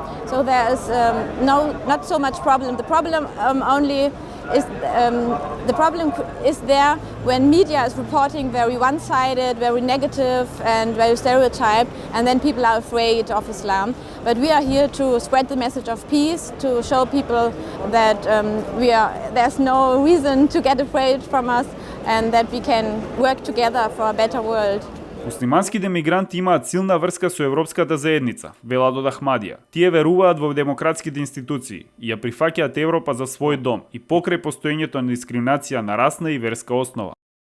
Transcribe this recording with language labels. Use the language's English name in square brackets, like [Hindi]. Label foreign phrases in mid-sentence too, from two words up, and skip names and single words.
[English] So there is not so much problem. The problem is there when media is reporting very one-sided, very negative, and very stereotyped, and then people are afraid of Islam. But we are here to spread the message of peace, to show people that there's no reason to get afraid from us, and that we can work together for a better world. [Macedonian] Муслиманските мигранти имаат силна врска со европската заедница, велат од Ахмадија. Тие веруваат во демократските институции и ја прифаќаат Европа за свој дом и покрај постоењето на дискриминација на расна и верска основа.